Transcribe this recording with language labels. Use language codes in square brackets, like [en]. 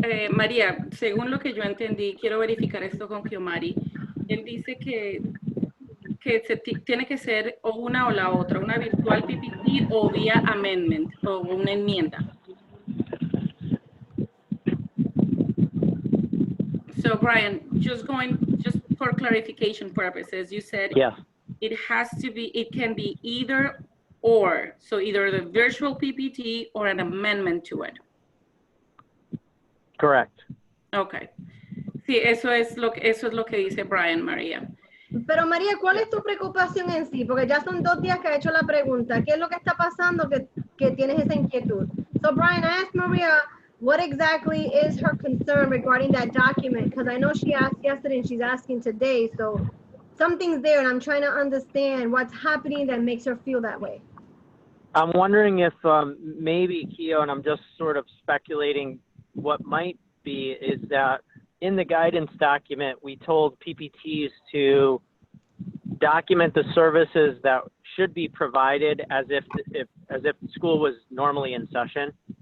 [es] María, según lo que yo entendí, quiero verificar esto con Kiomari. él dice que tiene que ser o una o la otra, una virtual PPT o vía amendment o una enmienda. [en] So Bryan, just for clarification purposes, you said yes. It can be either or, so either the virtual PPT or an amendment to it. Correct. Okay. [es] Sí, eso es lo que dice Bryan, María. Pero María, ¿cuál es tu preocupación en sí? Porque ya son 2 días que ha hecho la pregunta. ¿Qué es lo que está pasando que tienes esa inquietud? [en] So Bryan, I asked Maria, what exactly is her concern regarding that document? Because I know she asked yesterday and she's asking today. So something's there and I'm trying to understand what's happening that makes her feel that way. I'm wondering if maybe, Keo, and I'm just sort of speculating, what might be is that in the guidance document, we told PPTs to document the services that should be provided as if school was normally in session.